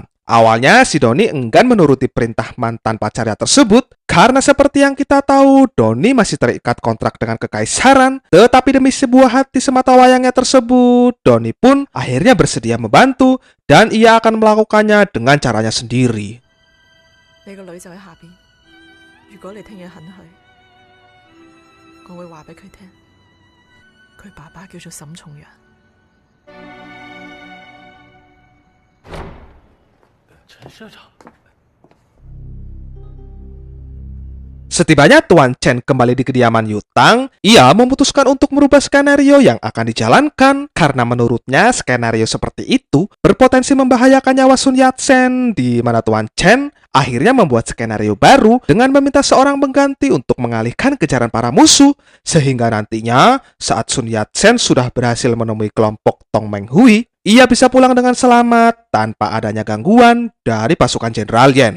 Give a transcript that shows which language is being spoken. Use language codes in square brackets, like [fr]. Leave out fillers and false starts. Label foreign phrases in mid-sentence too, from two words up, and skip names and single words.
[id] Awalnya si Doni enggan menuruti perintah mantan pacarnya tersebut karena seperti yang kita tahu, Doni masih terikat kontrak dengan kekaisaran, tetapi demi sebuah hati semata wayangnya tersebut, Doni pun akhirnya bersedia membantu dan ia akan melakukannya dengan caranya sendiri. [yue] 你個女就喺下邊。如果你聽日肯去，我會話俾佢聽，佢爸爸叫做沈重陽。陈社长， [id] Setibanya Tuan Chen kembali di kediaman Yutang, ia memutuskan untuk merubah skenario yang akan dijalankan karena menurutnya skenario seperti itu berpotensi membahayakan nyawa Sun Yat-sen, di mana Tuan Chen akhirnya membuat skenario baru dengan meminta seorang pengganti untuk mengalihkan kejaran para musuh, sehingga nantinya saat Sun Yat-sen sudah berhasil menemui kelompok Tong Menghui, ia bisa pulang dengan selamat tanpa adanya gangguan dari pasukan Jenderal Yen.